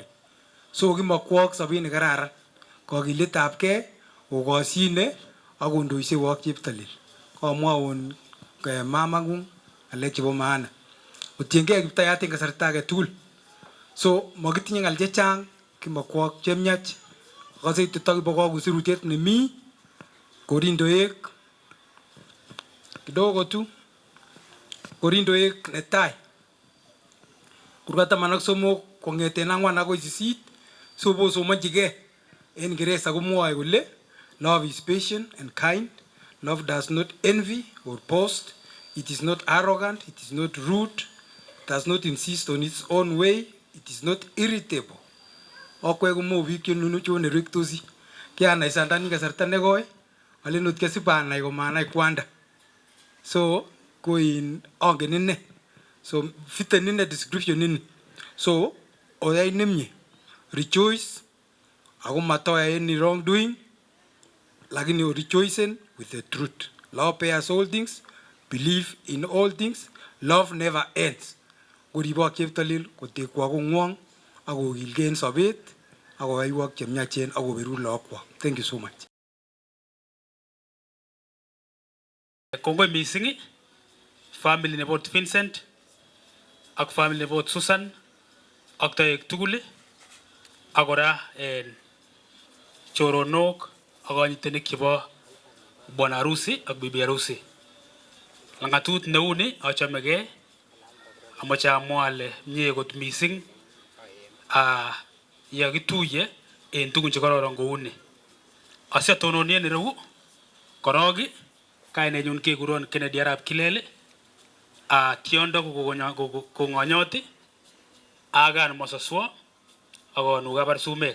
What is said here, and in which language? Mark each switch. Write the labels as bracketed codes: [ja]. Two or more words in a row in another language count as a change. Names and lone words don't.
[kln] So kimakwok sobet nekararan. Kokiletabgei, okosyine ak kondoisewok Cheptalel. Komwaun mamang'ung ng'alek chebo maana. Otiengei Kiptayat en kasarta age tugul. So makitinye ng'al chechang kimakwok chemiach. Akase itito kokosirutiet nemi Korindoek kidogo tu. Korindoek netai. Kurgat 13 kong'eten 4 akoi 8. So bosomonjigei en Ingereza komwoe kole [en] love is patient and kind. Love does not envy or boast. It is not arrogant. It is not rude. It does not insist on its own way. It is not irritable. [kln] Okwe kumo biik chenunu chone rektosi. Kianai Sandanin kasarta nekoi. Alen ot kesipanai komanai kwanda. So koin ongen ine. So fiten ine description ini. So oyai nemye. Rejoice. Ako matoya [en] any wrongdoing. Lakini rejoicing with the truth. Love bears all things. Believe in all things. Love never ends. [kln] Koribok Cheptalel kotekwa kong'wong ako kilgei en sobet ako kaiwok chemiachen ako beru lookwak. [en] Thank you so much. [kln] Kongoi mising family nebo Vincent ak family nebo Susan ak toek tugul ak kora choronok ak konyitenik chebo [sw] bwana harusi [kln] ak [sw] bibi harusi. [kln] Langatut neuni achamegei, amache amwa ale mie kot mising yakituye en tugun chekororon kouni. Asiatononie en ireu korok kainenyun kekuron Kennedy Arap Kilel, tiondo kongonyot agan mososwo akonu kabar sumek.